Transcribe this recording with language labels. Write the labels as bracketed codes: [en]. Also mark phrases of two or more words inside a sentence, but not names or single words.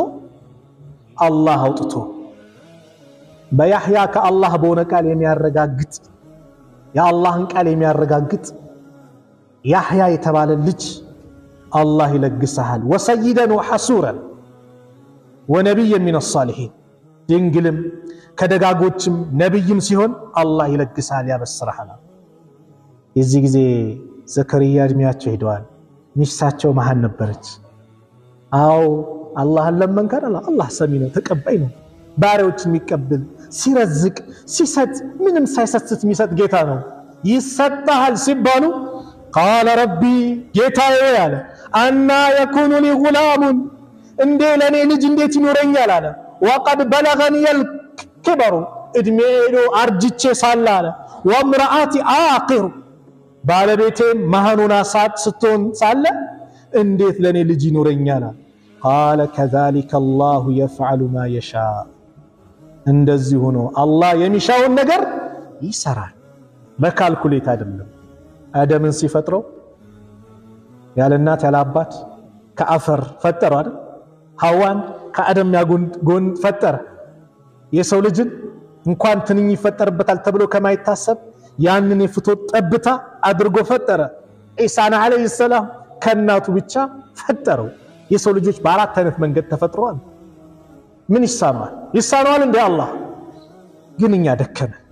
[am] አላህ አውጥቶ በያሕያ ከአላህ በሆነ ቃል የሚያረጋግጥ የአላህን ቃል የሚያረጋግጥ ያሕያ የተባለ ልጅ አላህ ይለግስሃል። [ar] وسيدا وحصورا ونبيا من الصالحين [am] ድንግልም ከደጋጎችም ነቢይም ሲሆን አላህ ይለግስሃል ያበስረሃል። የዚህ ጊዜ ዘከሪያ እድሜያቸው ሄደዋል። ሚስታቸው መሃል ነበረች አው አላህን ለመንከር አላህ ሰሚ ነው ተቀባይ ነው ባሪያዎችን የሚቀበል ሲረዝቅ ሲሰጥ ምንም ሳይሰስት የሚሰጥ ጌታ ነው ይሰጣል ሲባሉ [ar] قال ربي [am] ጌታዬ አለ [ar] أنى يكون لي غلام [am] እንዴ ለኔ ልጅ እንዴት ይኖረኛል አለ [ar] وقد بلغني الكبر [am] እድሜዬ አርጅቼ ሳለ አለ [ar] وامرأتي عاقر [am] ባለቤቴ መሃኑና ስትሆን ሳለ እንዴት ለኔ ልጅ ይኖረኛል [ar] قال كذلك الله يفعل ما يشاء [am] እንደዚህ ሆኖ አላህ የሚሻውን ነገር ይሰራል በካልኩሌት አይደለም አደምን ሲፈጥረው ያለ እናት ያለ አባት ከአፈር ፈጠረው አይደል ሐዋን ከአደም ያጎን ፈጠረ የሰው ልጅን እንኳን ትንኝ ይፈጠርበታል ተብሎ ከማይታሰብ ያንን የፍቶት ጠብታ አድርጎ ፈጠረ ኢሳና [ar] عليه السلام [am] ከናቱ ብቻ ፈጠረው የሰው ልጆች በአራት አይነት መንገድ ተፈጥረዋል ምን ይሳናል እንደ አላህ ግን እኛ ደከመ